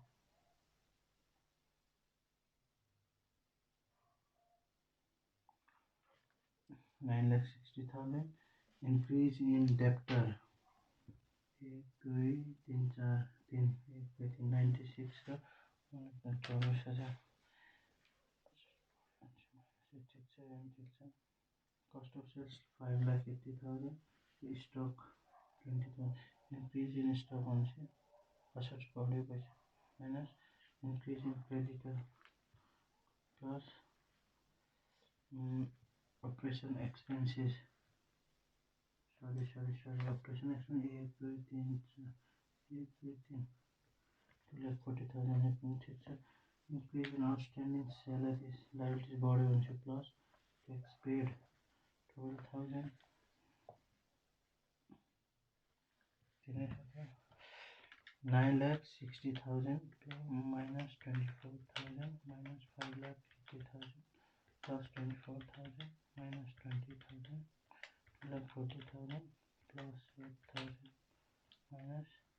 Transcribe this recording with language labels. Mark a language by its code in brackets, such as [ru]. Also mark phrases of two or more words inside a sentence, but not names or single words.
[en] $9,60,000 increase in debtor 1 2 3 4 3 1 2 3 96 र 24,000 [ne] ठिक छ। [en] cost of sales 5,80,000 stock 20,000 increase in stock [ne] भनेपछि असर्स बढ्यो पैसा [en] minus increase in creditor plus operation expenses sorry operation expense 1 2 3 4 1 2 3 2,40,000 [ne] ठीक छ। [en] increase in outstanding salaries liabilities [ne] बढ्यो भने [en] plus tax paid 12,000 9,60,000 minus 24,000 minus 5,50,000 plus 24,000 minus 20,000 2,40,000 plus 8,000 minus